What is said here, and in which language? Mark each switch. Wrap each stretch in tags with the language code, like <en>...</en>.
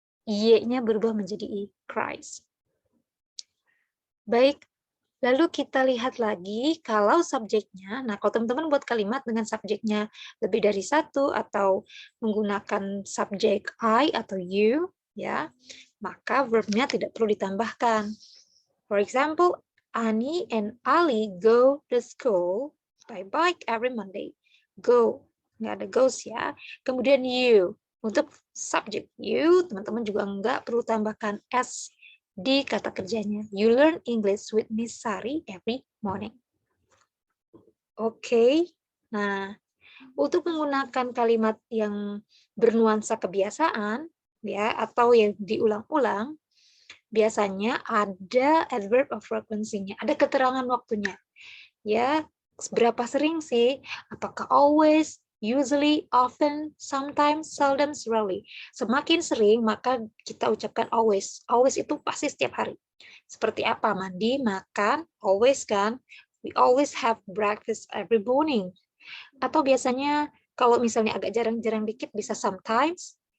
<id>Y-nya berubah menjadi I, cries. Baik, lalu kita lihat lagi kalau subjeknya. Nah, kalau teman-teman buat kalimat dengan subjeknya lebih dari satu atau menggunakan subjek I atau you, ya, maka verbnya tidak perlu ditambahkan.</id> <en>For example, Ani and Ali go to school by bike every Monday.</en> <id>Go, nggak ada goes ya. Kemudian you, untuk subjek you, teman-teman juga nggak perlu tambahkan s di kata kerjanya.</id> <en>You learn English with Miss Sari every morning.</en> <id>Oke, nah untuk menggunakan kalimat yang bernuansa kebiasaan, ya, atau yang diulang-ulang, biasanya ada adverb of frequency-nya, ada keterangan waktunya. Ya, seberapa sering sih? Apakah always, usually, often, sometimes, seldom, rarely. Semakin sering, maka kita ucapkan always. Always itu pasti setiap hari. Seperti apa? Mandi, makan, always kan?</id> <en>We always have breakfast every morning.</en> <id>Atau biasanya kalau misalnya agak jarang-jarang dikit bisa sometimes.</id>